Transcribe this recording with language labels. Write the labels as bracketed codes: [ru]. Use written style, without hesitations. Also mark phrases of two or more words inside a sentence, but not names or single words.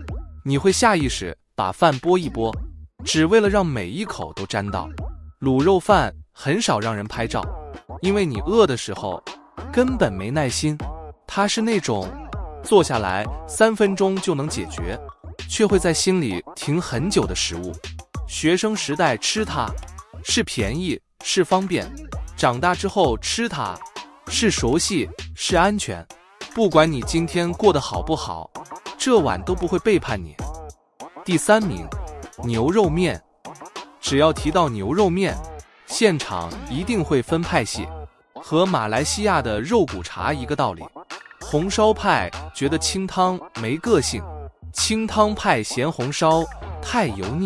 [zh] 你會下意識把飯撥一撥，只為了讓每一口都沾到。滷肉飯很少讓人拍照，因為你餓的時候根本沒耐心。它是那種坐下來3分鐘就能解決，卻會在心裡停很久的食物。學生時代吃它是便宜，是方便；長大之後吃它是熟悉，是安全。不管你今天過得好不好，這碗都不會背叛你。第3名，牛肉麵。只要提到牛肉麵，現場一定會分派系，和馬來西亞的肉骨茶一個道理。紅燒派覺得清湯沒個性，清湯派嫌紅燒太油膩。